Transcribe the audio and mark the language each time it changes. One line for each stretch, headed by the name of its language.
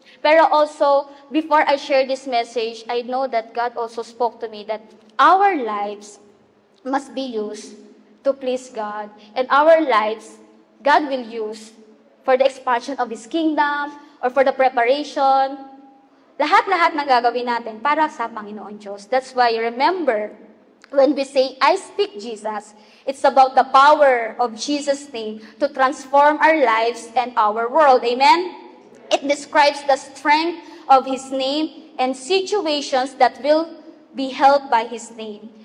English: Pero also, before I share this message, I know that God also spoke to me that our lives must be used to please God. And our lives, God will use for the expansion of His kingdom or for the preparation.
Filipino: Lahat-lahat ng gagawin natin para sa Panginoon Diyos.
English: That's why, remember, when we say, I speak Jesus, it's about the power of Jesus' name to transform our lives and our world. Amen? It describes the strength of His name and situations that will be helped by His name.